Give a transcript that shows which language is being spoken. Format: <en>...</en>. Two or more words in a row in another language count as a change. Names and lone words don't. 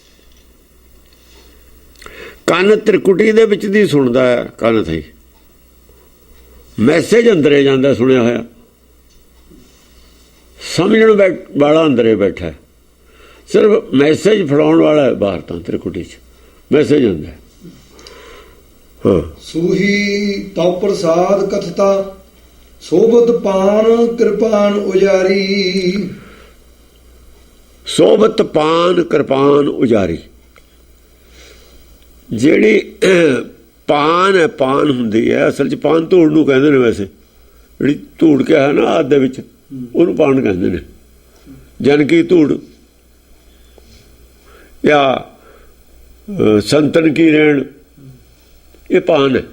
<pa>ਕੰਨ ਤ੍ਰਿਕੁਟੀ ਦੇ ਵਿੱਚ ਦੀ ਸੁਣਦਾ ਹੈ, ਕੰਨ ਥਈ ਮੈਸੇਜ ਅੰਦਰੇ ਜਾਂਦਾ ਸੁਣਿਆ ਹੋਇਆ। ਸਮਝਣ ਵਾਲਾ ਅੰਦਰੇ ਬੈਠਾ, ਸਿਰਫ ਮੈਸੇਜ ਫੜਾਉਣ ਵਾਲਾ ਬਾਹਰ ਤਾਂ ਤ੍ਰਿਕੁਟੀ 'ਚ ਮੈਸੇਜ ਆਉਂਦਾ। हाँ,</pa> <bra>सूही तव प्रसाद कथता सोबत पान कृपान उजारी। सोबत पान कृपान उजारी</bra> <pa>ਜਿਹੜੀ ਪਾਨ ਹੈ, ਪਾਨ ਹੁੰਦੀ ਹੈ ਅਸਲ 'ਚ। ਪਾਨ ਧੂੜ ਨੂੰ ਕਹਿੰਦੇ ਨੇ ਵੈਸੇ, ਜਿਹੜੀ ਧੂੜ ਕਿਹਾ ਹੈ ਨਾ ਆਦ ਦੇ ਵਿੱਚ, ਉਹਨੂੰ ਪਾਨ ਕਹਿੰਦੇ ਨੇ। ਜਨਕੀ ਧੂੜ ਜਾਂ ਸੰਤਨ ਕੀ ਰੇਣ, ਇਹ ਪਾਨ ਹੈ।</pa>